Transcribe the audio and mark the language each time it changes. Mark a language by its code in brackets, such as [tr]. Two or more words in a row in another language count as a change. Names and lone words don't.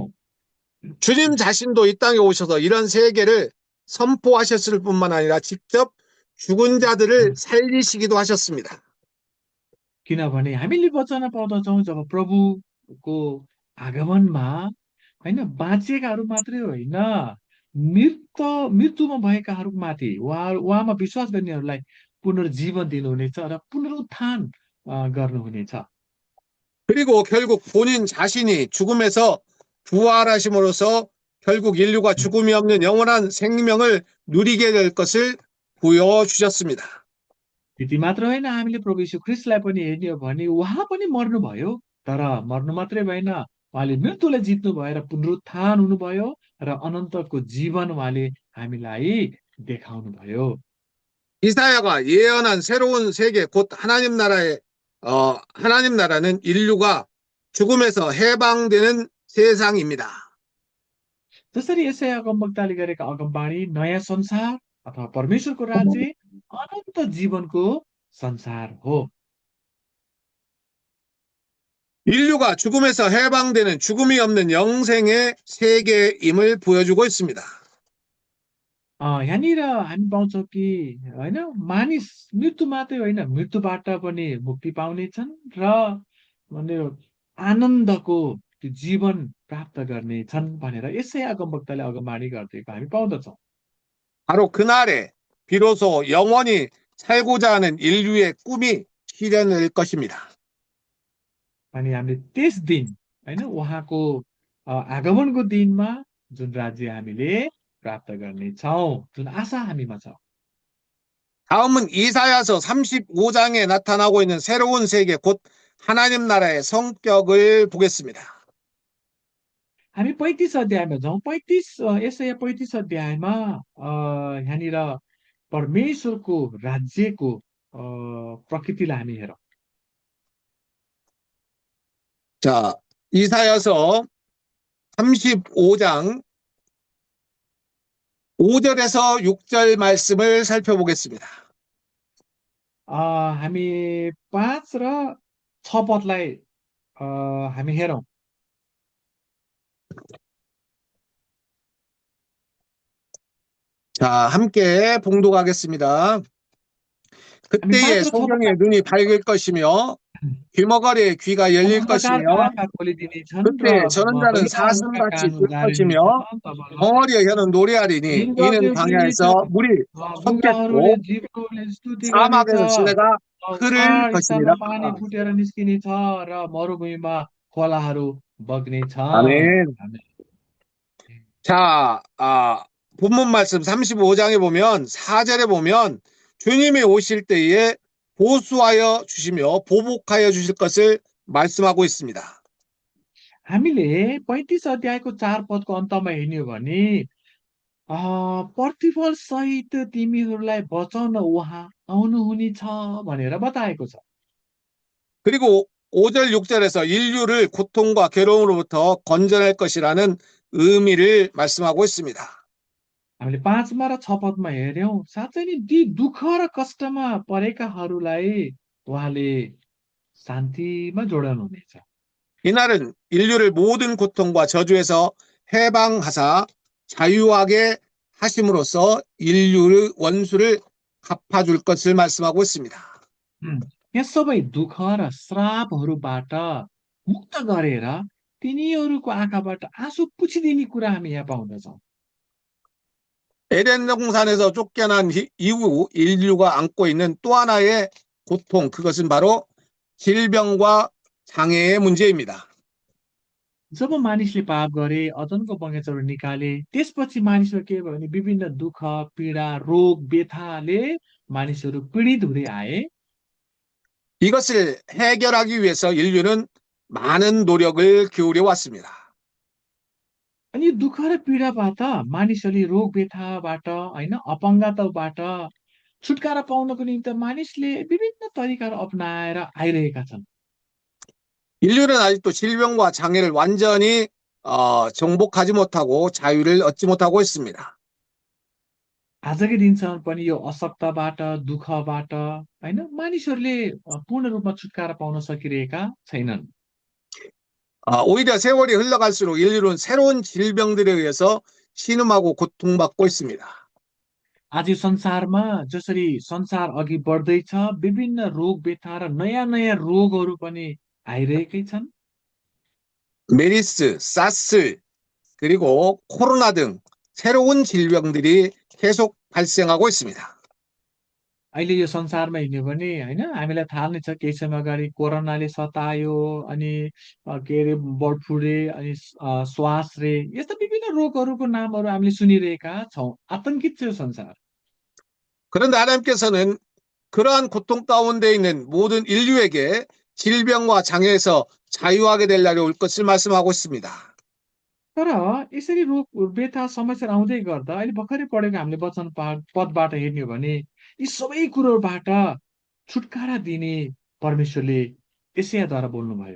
[ko] 주님 자신도 이 땅에 오셔서 이런 세계를 선포하셨을 뿐만 아니라 직접 죽은 자들을 살리시기도 하셨습니다. [ne] किनभने हामीले वचन पाउँदछौँ जब प्रभुको आगमनमा होइन बाँचिएकाहरू मात्रै होइन, मृत्युमा भएकाहरूमाथि उहाँमा विश्वास गर्नेहरूलाई पुनर्जीवन दिनुहुनेछ र पुनरुत्थान गर्नुहुनेछ। [ko] 그리고 결국 본인 자신이 죽음에서 부활하심으로써 결국 인류가 죽음이 없는 영원한 생명을 누리게 될 것을 보여주셨습니다. [ne] त्यति मात्र होइन, हामीले प्रभु यीशु ख्रीष्टलाई पनि हेर्ने हो भने उहाँ पनि मर्नुभयो, तर मर्नु मात्रै भएन, उहाँले मृत्युलाई जित्नु भएर पुनरुत्थान हुनुभयो र अनन्तको जीवन उहाँले हामीलाई देखाउनु भयो। [ko] 이사야가 예언한 새로운 세계 곧 하나님 나라는 인류가 죽음에서 해방되는 세상입니다. [ne] जसरी यसै अगमवक्ताले गरेका अगमबाणी नयाँ संसार अथवा परमेश्वरको राज्य अनन्त जीवनको संसार हो। [ko] 인류가 죽음에서 해방되는 죽음이 없는 영생의 세계임을 보여주고 있습니다. [ne] यहाँनिर हामी पाउँछौँ कि होइन मानिस मृत्यु मात्रै होइन, मृत्युबाट पनि मुक्ति पाउनेछन् र आनन्दको त्यो जीवन प्राप्त गर्नेछन् भनेर यसै अगमवक्ताले अगमबाणी गरिदिएको हामी पाउँदछौँ। [ko] 바로 그날에 비로소 영원히 살고자 하는 인류의 꿈이 실현될 것입니다. [ne] अनि हामीले त्यस दिन होइन उहाँको आगमनको दिनमा जुन राज्य हामीले प्राप्त गर्नेछौँ, जुन आशा हामीमा छ। [ko] 다음은 이사야서 35장에 나타나고 있는 새로운 세계 곧 하나님 나라의 성격을 보겠습니다. [ne] हामी 35 अध्यायमा जाउँ। यसै 35 अध्यायमा यहाँनिर परमेश्वरको राज्यको प्रकृतिलाई हामी हेरौँ। [ko] 자, 이사야서 35장 5절에서 6절 말씀을 살펴보겠습니다. [ne] हामी 5 र 6 पदलाई हामी हेरौँ। [ko] 자, 함께 봉독하겠습니다. [ne] हामी 5 [ko] 그때의 [ne] र 6 [ko] 소경의 눈이 밝을 것이며 귀머거리의 귀가 열릴 것이며 [ne] आँखा खोलिदिनेछन् र [ko] 그때 저는 자는 [ne] बलिदानका [ko] 사슴같이 [ne] कान [ko] 뛸 [ne] उजाडिनेछ। [ko] 것이며 [ne] तब [ko] 덩어리의 혀는 노래하리니 이는 광야에서 물이 [ne] ढुङ्गाहरूले [ko] 솟겠고 [ne] जिब्रोले स्तुति गर्नेछ। [ko] 사막에서 시내가 흐를 [ne] पहाड [ko] 것이니라. [ne] स्थानमा पानी फुटेर निस्किनेछ र मरुभूमिमा खोलाहरू बग्नेछ। [ko] 아멘. 자, 본문 말씀 35장에 보면 4절에 보면 주님이 오실 때에 보수하여 주시며 보복하여 주실 것을 말씀하고 있습니다. [ne] हामीले 35 अध्यायको 4 पदको अन्तमा हेर्ने हो भने प्रतिफल सहित तिमीहरूलाई बचाउन उहाँ आउनुहुनेछ भनेर बताएको छ। [ko] 그리고 5절, 6절에서 인류를 고통과 괴로움으로부터 건져낼 것이라는 의미를 말씀하고 있습니다. [ne] हामीले 5मा र 6 पदमा हेर्यौं, साँच्चै नै ती दुःख र कष्टमा परेकाहरूलाई उहाँले शान्तिमा जोडाउनुहुनेछ। [ko] 이날은 인류를 모든 고통과 저주에서 해방하사 자유하게 하심으로써 인류의 원수를 갚아줄 것을 말씀하고 있습니다. [ne] उम्, यस सबै दुःख र श्रापहरूबाट मुक्त गरेर तिनीहरूको आँखाबाट आँसु पुछिदिने कुरा हामी यहाँ पाउँदछौँ। [ko] 에덴 동산에서 쫓겨난 이후 인류가 안고 있는 또 하나의 고통, 그것은 바로 질병과 장애의 문제입니다. [ne] जब मानिसले पाप गरे, अदनको बगैँचाबाट निकाले, त्यसपछि मानिसमा के भयो भने विभिन्न दुःख, पीडा, रोग, व्यथाले मानिसहरू पीडित हुँदै आए। [ko] 이것을 해결하기 위해서 인류는 많은 노력을 기울여 왔습니다. [ne] अनि यो दुःख र पीडाबाट मानिसहरूले रोग व्यथाबाट होइन अपङ्गताबाट छुटकारा पाउनको निम्ति मानिसले विभिन्न तरिकाहरू अपनाएर आइरहेका छन्। [ko] 인류는 아직도 질병과 장애를 완전히 정복하지 못하고 자유를 얻지 못하고 있습니다. [ne] आजकै दिनसम्म पनि यो अशक्तबाट, दुःखबाट होइन मानिसहरूले पूर्ण रूपमा छुटकारा पाउन सकिरहेका छैनन्। [ko] 오히려 세월이 흘러갈수록 인류는 새로운 질병들에 의해서 신음하고 고통받고 있습니다. [ne] आज यो संसारमा जसरी संसार अघि बढ्दैछ, विभिन्न रोग व्यथा र नयाँ नयाँ रोगहरू पनि आइरहेकै छन्। [ko] 메리스, 사스, 그리고 코로나 등 새로운 질병들이 계속 발생하고 있습니다. [ne] अहिले यो संसारमा हिँड्यो भने होइन हामीलाई थाहा नै छ, केही समय अगाडि कोरोनाले सतायो, अनि के अरे [en] bird flu, [ne] अनि श्वासले, यस्ता विभिन्न रोगहरूको नामहरू हामीले सुनिरहेका छौँ। आतंकित छ यो संसार। [ko] 그런데 하나님께서는 그러한 고통 가운데 있는 모든 인류에게 질병과 장애에서 자유하게 될 날이 올 것을 말씀하고 있습니다. [ne] तर यसरी रोग व्यथा समस्या आउँदै गर्दा अहिले भर्खरै पढेको हामीले वचन पदबाट हेर्ने हो भने यी सबै कुरोबाट छुटकारा दिने परमेश्वरले यशायाद्वारा बोल्नुभयो।